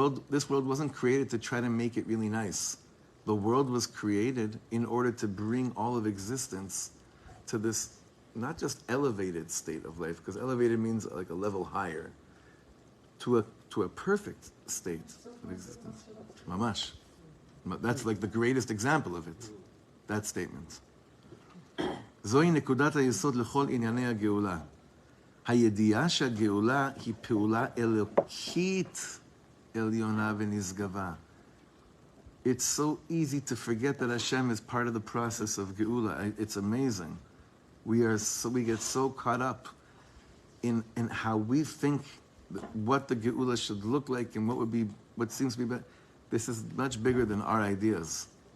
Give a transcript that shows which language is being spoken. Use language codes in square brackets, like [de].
[en] This world wasn't created to try to make it really nice. The world was created in order to bring all of existence to this not just elevated state of life, because elevated means like a level higher, to a perfect state of existence. Mamash. That's like the greatest example of it, that statement. [he] Zoi nekudat hayesod lechol inyanei hageula. הידיעה שהגאולה היא פעולה אלוקית עליונה ונשגבה. [en] It's so easy to forget that Hashem is part of the process of Geula. It's amazing. We get so caught up in how we think what the Geula should look like and what seems to be better. This is much bigger than our ideas.